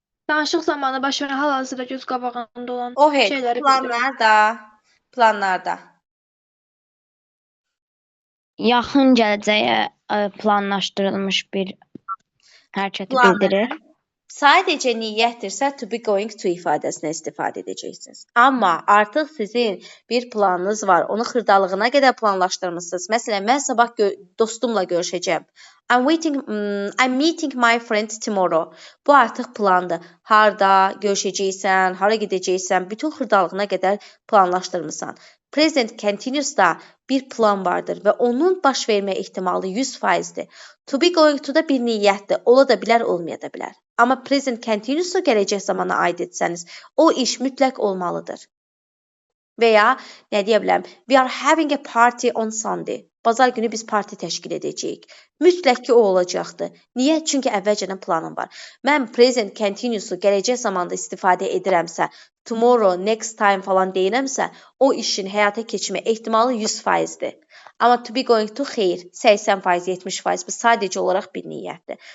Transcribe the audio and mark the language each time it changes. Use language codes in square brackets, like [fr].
[az] Danışıq zamanı baş verən hal-hazırda göz qabağında olan şeyləri bildirir. Planlarda. Yaxın gələcəyə planlaşdırılmış bir hərəkəti bildirir. Sadəcə niyyətdirsə to be going to ifadəsindən istifadə edəcəksiniz. Amma artıq sizin bir planınız var. Onu xırdalığına qədər planlaşdırmısınız. Məsələn, mən sabah dostumla görüşəcəm. [en] I'm meeting my friend tomorrow. [az] Bu artıq plandır. Harda görüşəcəksən, hara gedəcəksən, bütün xırdalığına qədər planlaşdırmısan. Present continuous-da bir plan vardır və onun baş vermə ehtimalı 100%-dir. To be going to da bir niyyətdir. Ola da bilər, olmaya da bilər. Amma present continuous-u gələcək zamana aid etsəniz, o iş mütləq olmalıdır. Və ya, nə deyə bilərəm? [en] We are having a party on Sunday. [az] Bazar günü biz parti təşkil edəcəyik. Mütləq ki, o olacaqdır. Niyə? Çünki əvvəlcədən planım var. Mən present continuous-u gələcək zamanda istifadə edirəmsə, tomorrow, next time falan deyirəmsə, o işin həyata keçmə ehtimalı 100%-dir. Amma to be going to xeyr, 80%, 70%. Bu sadəcə olaraq bir niyyətdir.